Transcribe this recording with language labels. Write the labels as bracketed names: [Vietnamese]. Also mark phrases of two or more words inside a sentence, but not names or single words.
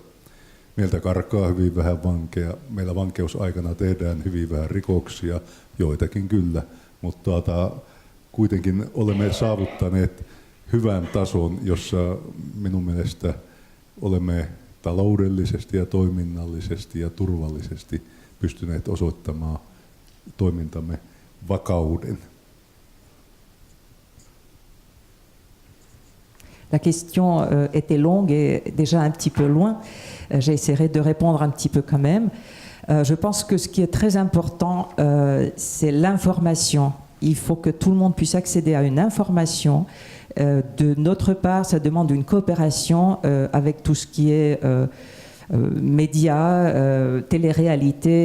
[Finnish] Meiltä karkaa hyvin vähän vankeja. Meillä vankeusaikana tehdään hyvin vähän rikoksia, joitakin kyllä, mutta kuitenkin olemme saavuttaneet hyvän tason, jossa minun mielestä olemme taloudellisesti ja toiminnallisesti ja turvallisesti pystyneet osoittamaan toimintamme vakauden. [French] La question était longue et déjà un petit peu loin. J'essaierai de répondre un petit peu quand même. Je pense que ce qui est très important, c'est l'information. Il faut que tout le monde puisse accéder à une information. De notre part, ça demande une coopération avec tout ce qui est médias, télé-réalité.